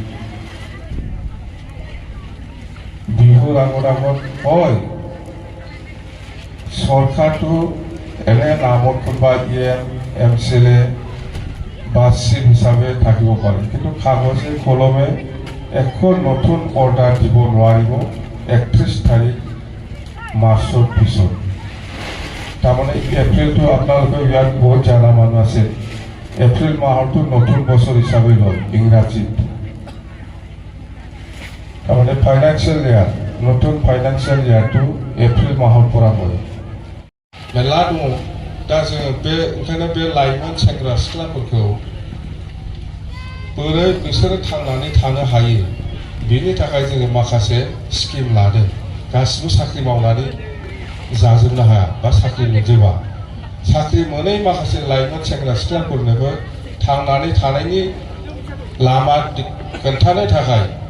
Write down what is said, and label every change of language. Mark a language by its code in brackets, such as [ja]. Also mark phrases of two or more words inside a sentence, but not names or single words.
[as] বিহুৰ আগত হয় চৰকাৰটো এনে নামত কোনোবা MCLA বা চিফ হিচাপে থাকিব পাৰে কিন্তু কাগজে কলমে একো নতুন অৰ্ডাৰ দিব নোৱাৰিব 31 তাৰিখ মাৰ্চৰ পিছত তাৰমানে এপ্ৰিলটো আপোনালোকে ইয়াত বহুত জানা মানুহ আছে এপ্ৰিল মাহটো নতুন বছৰ হিচাপে লয় ইংৰাজীত তাৰমানে [en] financial year [as] নতুন [en] financial yearটো [as] এপ্ৰিল মাহৰ পৰা হয় [brx] मेला दङ दा जोङो ओंखायनो बे लाइमोन सेंग्रा सिख्लाफोरखौ बोरै बिसोरो थांनानै थानो हायो बेनि थाखाय जोङो माखासे स्किम लादों गासिबो साख्रि मावनानै जाजोबनो हाया बा साख्रि मोनजोबा साख्रि मोनै माखासे लाइमोन सेंग्रा सिख्लाफोरनोबो थांनानै थानायनि लामा खोन्थानो थाखाय